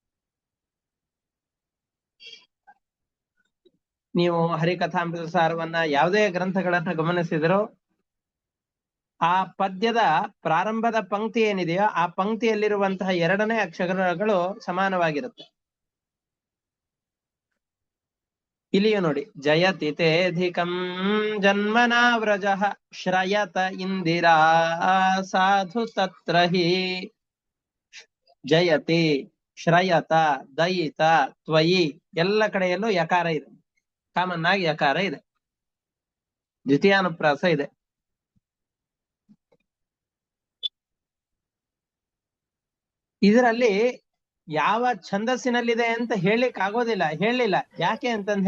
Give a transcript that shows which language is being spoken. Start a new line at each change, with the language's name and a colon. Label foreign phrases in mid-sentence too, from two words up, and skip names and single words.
Kannada: ನೀವು ಹರಿಕಥಾಮೃತ ಸಾರವನ್ನ ಯಾವುದೇ ಗ್ರಂಥಗಳನ್ನ ಗಮನಿಸಿದರೂ ಆ ಪದ್ಯದ ಪ್ರಾರಂಭದ ಪಂಕ್ತಿ ಏನಿದೆಯೋ ಆ ಪಂಕ್ತಿಯಲ್ಲಿರುವಂತಹ ಎರಡನೇ ಅಕ್ಷರಗಳು ಸಮಾನವಾಗಿರುತ್ತೆ. ಇಲ್ಲಿಯೂ ನೋಡಿ,
Sanskrit: ಜಯತಿ ತೇಧಿಕಂ ಜನ್ಮನಾವ್ರಜಃ ಶ್ರಯತ ಇಂದಿರಾ ಸಾಧು ತತ್ರ ಹಿ.
Kannada: ಜಯತಿ, ಶ್ರಯತ, ದಯಿತ, ತ್ವಯಿ ಎಲ್ಲ ಕಡೆಯಲ್ಲೂ ಯಕಾರ ಇದೆ. ಕಾಮನ್ ಆಗಿ ಯಕಾರ ಇದೆ. ದ್ವಿತೀಯಾನುಪ್ರಾಸ ಇದೆ. ಇದರಲ್ಲಿ ಯಾವ ಛಂದಸ್ಸಿನಲ್ಲಿದೆ ಅಂತ ಹೇಳಿಕ್ ಆಗೋದಿಲ್ಲ, ಹೇಳಿಲ್ಲ.